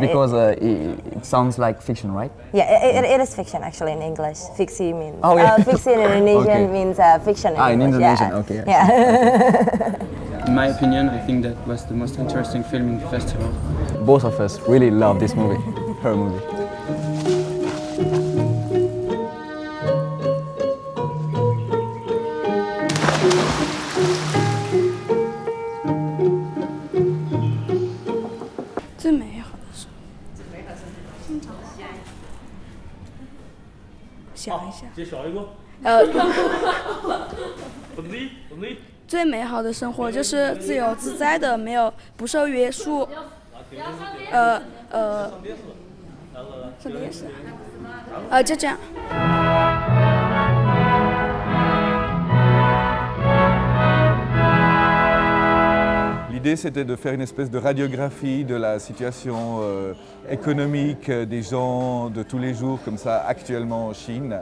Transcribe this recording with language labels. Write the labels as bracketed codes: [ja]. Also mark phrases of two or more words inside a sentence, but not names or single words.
[en] is because it sounds like fiction, right? It is fiction actually in English. Fixie means. Oh, yeah. Fixie in Indonesian Okay. means fiction. In In English. Indonesian, Yeah. okay. Yeah. In my opinion, I think that was the most interesting film in the festival. Both of us really love this movie, her movie. [zh] 最美好的时候，想一下，最美好的生活就是自由自在的，没有不受约束。什么意思？就这样。 [fr] L'idée, c'était de faire une espèce de radiographie de la situation économique des gens de tous les jours, comme ça, actuellement en Chine.